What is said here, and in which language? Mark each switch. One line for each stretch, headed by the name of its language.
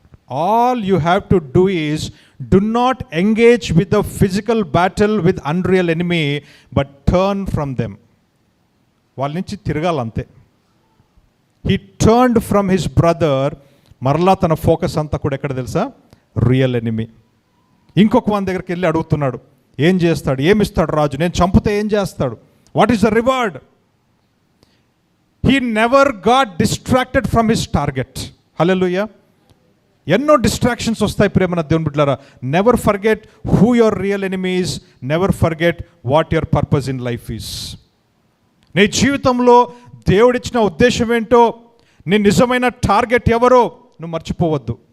English: All you have to do is, do not engage with the physical battle with unreal enemy, but turn from them.
Telugu: వాళ్ళ నుంచి తిరగాలంతే.
English: He turned from his brother.
Telugu: మరలా తన focus అంతా కూడా ఎక్కడ తెలుసా? Real enemy. ఇంకొక one దగ్గరికి వెళ్ళి అడుగుతున్నాడు, ఏం చేస్తాడు, ఏమిస్తాడు రాజు, నేను చంపితే ఏం చేస్తాడు,
English: What is the reward? He never got distracted from his target. Hallelujah.
Telugu: ఎన్నో డిస్ట్రాక్షన్స్ వస్తాయి ప్రేమన దేవుని బిడ్డలారా.
English: Never forget who your real enemy is, never forget what your purpose in life is.
Telugu: నీ జీవితంలో దేవుడిచ్చిన ఉద్దేశం ఏంటో, నీ నిజమైన టార్గెట్ ఎవరో నువ్వు మర్చిపోవద్దు.